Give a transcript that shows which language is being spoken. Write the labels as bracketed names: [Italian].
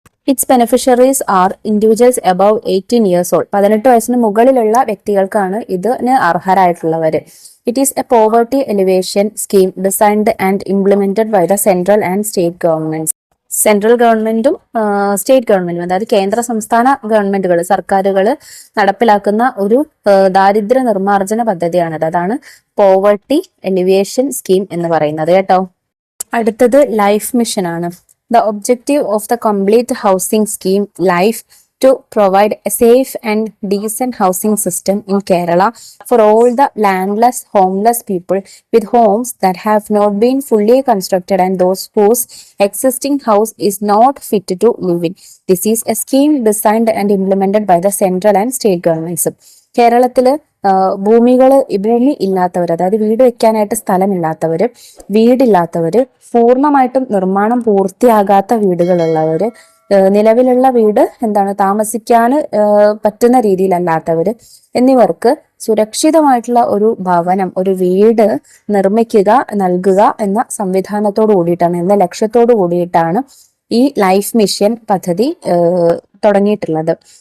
[English] Its beneficiaries are individuals above 18 years old. [Malayalam] 18 വയസ്സിന് മുകളിലുള്ള വ്യക്തികൾക്കാണ് ഇതിന് അർഹരായിട്ടുള്ളവര്. [English] It is a poverty alleviation scheme designed and implemented by the central and state governments. [Malayalam] Central ഗവൺമെന്റും state ഗവൺമെന്റും, അതായത് കേന്ദ്ര സംസ്ഥാന ഗവൺമെന്റുകൾ, സർക്കാരുകൾ നടപ്പിലാക്കുന്ന ഒരു ദാരിദ്ര്യ നിർമ്മാർജ്ജന പദ്ധതിയാണിത്. അതാണ് പോവർട്ടി എലിവേഷൻ സ്കീം എന്ന് പറയുന്നത് കേട്ടോ. അടുത്തത് ലൈഫ് മിഷൻ ആണ്. [English] The objective of the complete housing scheme, LIFE, to provide a safe and decent housing system in Kerala for all the landless, homeless people with homes that have not been fully constructed and those whose existing house is not fit to live in. This is a scheme designed and implemented by the central and state governments. [Malayalam] കേരളത്തില് ഭൂമി ഇല്ലാത്തവർ, അതായത് വീട് വെക്കാനായിട്ട് സ്ഥലമില്ലാത്തവര്, വീടില്ലാത്തവര്, പൂർണ്ണമായിട്ടും നിർമ്മാണം പൂർത്തിയാകാത്ത വീടുകളുള്ളവര്, നിലവിലുള്ള വീട് താമസിക്കാൻ പറ്റുന്ന രീതിയിലല്ലാത്തവര് എന്നിവർക്ക് സുരക്ഷിതമായിട്ടുള്ള ഒരു ഭവനം, ഒരു വീട് നൽകുക എന്ന സംവിധാനത്തോടു കൂടിയിട്ടാണ്, എന്ന ലക്ഷ്യത്തോടു കൂടിയിട്ടാണ് ഈ ലൈഫ് മിഷൻ പദ്ധതി തുടങ്ങിയിട്ടുള്ളത്.